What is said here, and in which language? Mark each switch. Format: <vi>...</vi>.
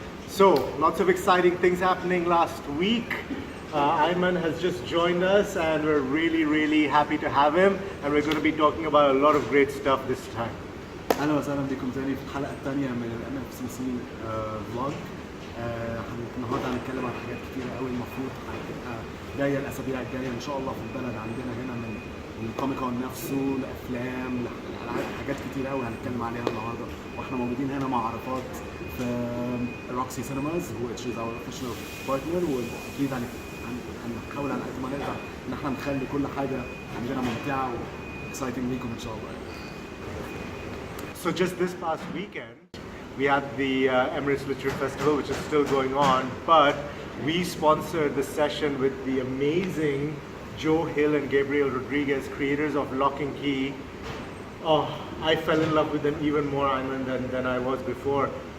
<en>So, lots of exciting things happening last week. Ayman has just joined us and we're really happy to have him, and we're going to be talking about a lot of great stuff this time.</en> <ar>اهلا وسهلا بكم تاني في الحلقه الثانيه من MFCC فلوج. النهارده هنتكلم عن حاجات كتيره قوي المفروض هتبقى جايه الاسابيع الجايه ان شاء الله في البلد عندنا هنا، من الكوميك كون نفسه لافلام لالعاب، حاجات كتيره قوي هنتكلم عليها النهارده، واحنا موجودين هنا مع عرفات في روكسي سينماز</ar> <en>which is our official partner،</en> <ar>واكيد هنحاول على قد ما نقدر ان احنا نخلي كل حاجه عندنا ممتعه واكسايتنج ليكم ان شاء الله.</ar> <en>So just this past weekend, we had the Emirates Literature Festival, which is still going on, but we sponsored the session with the amazing Joe Hill and Gabriel Rodriguez, creators of Lock and Key. Oh, I fell in love with them even more, Ayman, than I was before.</en>